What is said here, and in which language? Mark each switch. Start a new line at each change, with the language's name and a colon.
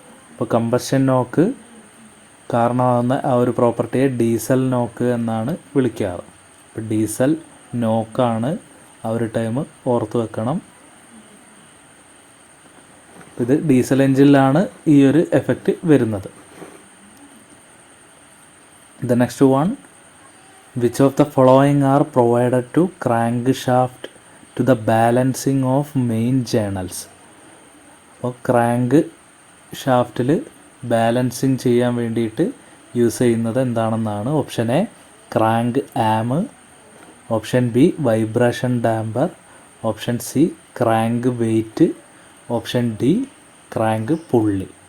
Malayalam: അപ്പോൾ കമ്പസ്റ്റൻ നോക്ക് കാരണമാകുന്ന ആ ഒരു പ്രോപ്പർട്ടിയെ ഡീസൽ നോക്ക് എന്നാണ് വിളിക്കാറ്. അപ്പോൾ ഡീസൽ നോക്കാണ് ആ ഒരു ടൈം ഓർത്ത് വെക്കണം. ഇത് ഡീസൽ എൻജിനിലാണ് ഈ ഒരു എഫക്റ്റ് വരുന്നത്.
English: The next one, which of the following are provided to crankshaft to the balancing of main channels.
Malayalam: അപ്പോൾ ക്രാങ്ക് ഷാഫ്റ്റിൽ ബാലൻസിങ് ചെയ്യാൻ വേണ്ടിയിട്ട് യൂസ് ചെയ്യുന്നത് എന്താണെന്നാണ്. Option A crank am, option B vibration damper, option C crank wait, option D crank പുള്ളി.